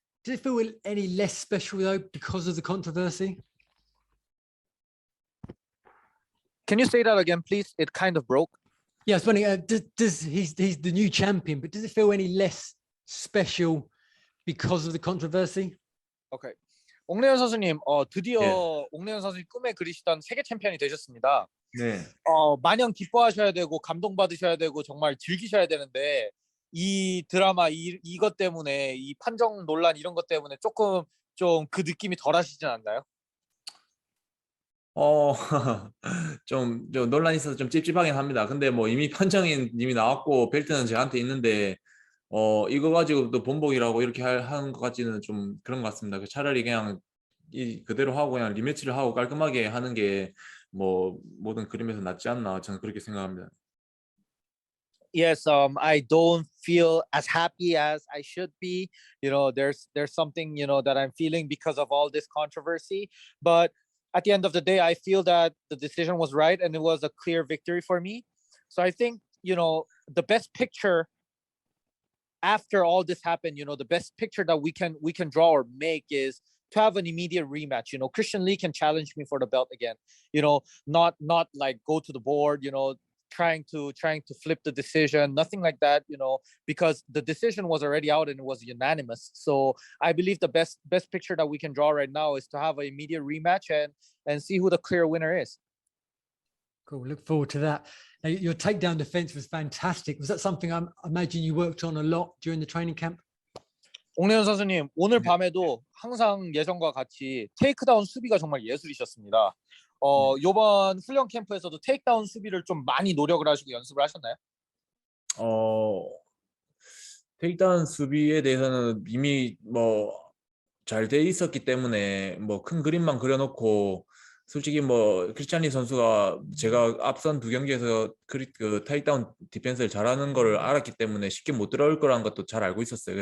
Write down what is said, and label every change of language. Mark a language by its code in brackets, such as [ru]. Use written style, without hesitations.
[en] Does it feel any less special though because of the controversy? Can you say that again, please? It kind of broke. Yeah, it's funny. Does he's the new champion, but does it feel any less special because of the controversy? [ko] Okay. 옥내현 선수님, 드디어 예. 옥내현 선수님 꿈에 그리시던 세계 챔피언이 되셨습니다. 네. 마냥 기뻐하셔야 되고 감동받으셔야 되고 정말 즐기셔야 되는데 이 드라마 이것 때문에 이 판정 논란 이런 것 때문에 조금 좀 그 느낌이 덜 하시진 않나요? 좀 논란이 있어서 좀 찝찝하긴 합니다. 근데 뭐 이미 판정이 이미 나왔고 벨트는 저한테 있는데 이거 가지고 또 번복이라고 이렇게 하는 것 같지는 좀 그런 것 같습니다. 차라리 그냥 그대로 하고 그냥 리매치를 하고 깔끔하게 하는 게 뭐 모든 그림에서 낫지 않나 저는 그렇게 생각합니다. [en] Yes, I don't feel as happy as I should be. You know, there's something, you know, that I'm feeling because of all this controversy. But at the end of the day, I feel that the decision was right and it was a clear victory for me. So I think, you know, the best picture after all this happened, you know, the best picture that we can draw or make is to have an immediate rematch. You know, Christian Lee can challenge me for the belt again. You know, not like go to the board, you know, trying to flip the decision, nothing like that, you know, because the decision was already out and it was unanimous. So I believe the best picture that we can draw right now is to have an immediate rematch and see who the clear winner is. Cool. Look forward to that. Now, your takedown defense was fantastic. Was that something I imagine you worked on a lot during the training camp? [ko] 옥내현 선수님, 오늘 밤에도 항상 예전과 같이 테이크다운 수비가 정말 예술이셨습니다. 요번 훈련 캠프에서도 테이크다운 수비를 좀 많이 노력을 하시고 연습을 하셨나요? 테이크다운 수비에 대해서는 이미 뭐 잘 돼 있었기 때문에 뭐 큰 그림만 그려놓고 솔직히 뭐 크리스찬리 선수가 제가 앞선 두 경기에서 그 테이크다운 디펜스를 잘하는 거를 알았기 때문에 쉽게 못 들어올 거라는 것도 잘 알고 있었어요.